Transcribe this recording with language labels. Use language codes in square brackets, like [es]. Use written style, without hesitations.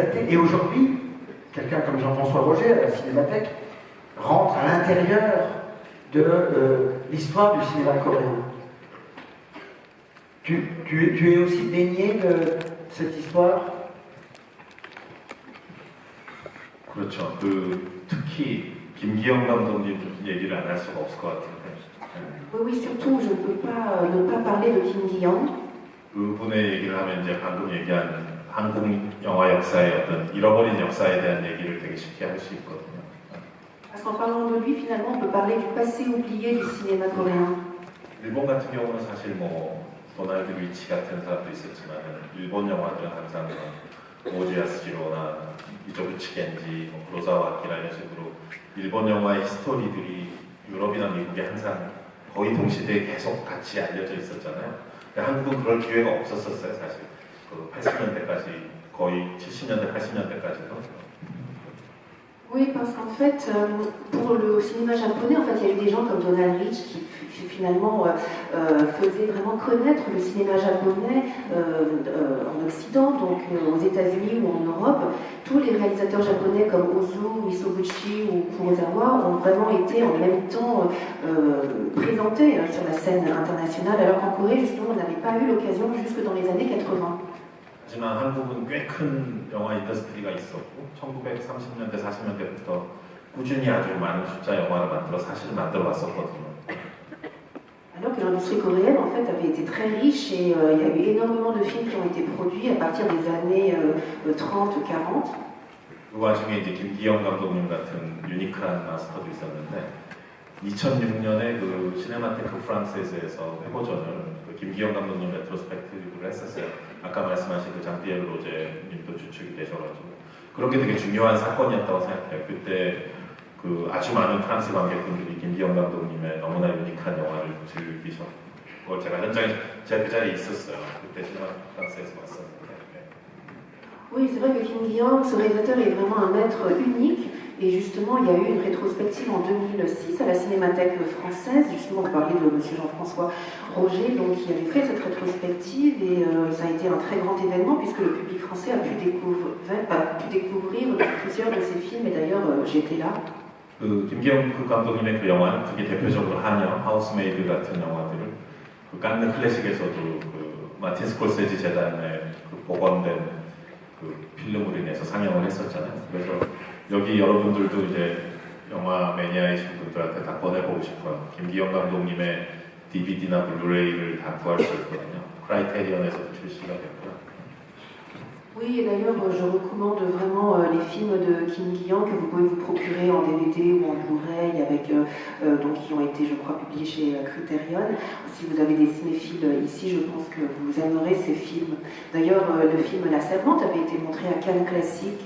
[fr] Et aujourd'hui, quelqu'un comme Jean-François Roger à la Cinémathèque rentre à l'intérieur de l'histoire du cinéma coréen. Tu es aussi baigné de cette histoire? [ko] 그렇죠. 특히 김기영 감독님 얘기를 안 할 수가 없을 것 같은데. [fr] Oui, surtout, je ne peux pas ne pas parler de Kim Gi-young. [ko] 그분의 얘기를 하면 이제 방금 얘기한 한국 영화 역사의 어떤 잃어버린 역사에 대한 얘기를 되게 쉽게 할 수 있거든요. [fr] Parce qu'en parlant de lui, finalement, on peut parler du passé oublié du cinéma coréen. [ko] 일본 같은 경우는 사실 뭐 도날드 위치 같은 사람도 있었지만 일본 영화들은 항상 오지아스지로나 이조부치 겐지, 구로사와 아키라 이런 식으로 일본 영화의 히스토리들이 유럽이나 미국에 항상 거의 동시대에 계속 같이 알려져 있었잖아요. 근데 한국은 그럴 기회가 없었어요, 사실. 그 80년대까지, 거의 70년대, 80년대까지도. [fr] Oui, parce qu'en fait, pour le cinéma japonais, en fait, il y a eu des gens comme Donald Rich qui finalement faisaient vraiment connaître le cinéma japonais en Occident, donc aux États-Unis ou en Europe. Tous les réalisateurs japonais comme Ozu, Misoguchi ou Kurosawa ont vraiment été en même temps présentés sur la scène internationale, alors qu'en Corée, justement, on n'avait pas eu l'occasion jusque dans les années 80. [ko] 하지만 한국은 꽤 큰 영화 인더스트리가 있었고 1930년대, 40년대부터 꾸준히 아주 많은 숫자 영화를 만들어 사실 만들어 왔었거든요. [fr] Alors que l'industrie coréenne en fait avait été très riche et il y a eu énormément de films qui ont été produits à partir des années 30-40. [ko] 그 와중에 이제 김기영 감독님 같은 유니크한 마스터도 있었는데 2006년에 그 시네마테크 프랑세스에서 회고전을 그 김기영 감독님 레트로스펙티브를 했었어요. 아까 말씀하신 그 장피에르 로제님도 주축이 되셔가지고 그런 게 되게 중요한 사건이었다고 생각해요. 그때 그 아주 많은 프랑스 관객분들이 김기영 감독님의 너무나 유니크한 영화를 즐기셨고 제가 현장에 제가 그 자리에 있었어요. 그때 시네마테크 프랑스에서 봤었는데. [fr] Oui, c'est vrai que Kim Gi-young, ce réalisateur est vraiment un maître unique. Et justement, il y a eu une rétrospective en 2006 à la Cinémathèque française. Justement, on parlait de M. Jean-François Roger, donc qui avait fait cette rétrospective. Et ça a été un très grand événement puisque le public français a pu découvrir plusieurs de ses films. Et d'ailleurs, j'étais là. [ko] 그 김기영 감독님의 그 영화는 그게 대표적으로 한영, 하우스메이드 같은 영화들을 그 칸느 클래식에서도 그 마틴 스콜세지 재단의 그 복원된 그 필름으로 인해서 상영을 했었잖아요. 그래서 여기 여러분들도 이제 영화 매니아이신 분들한테 다 권해보고 싶어요. 김기영 감독님의 DVD나 블루레이를 다 구할 수 있거든요. 크라이테리언에서도 출시가 됐고요. [fr] Oui, et d'ailleurs, je recommande vraiment les films de Kim Gi-young que vous pouvez vous procurer en DVD ou en Blu-ray, avec, donc, qui ont été, je crois, publiés chez Criterion. Si vous avez des cinéphiles ici, je pense que vous aimerez ces films. D'ailleurs, le film La Servante avait été montré à Cannes Classique.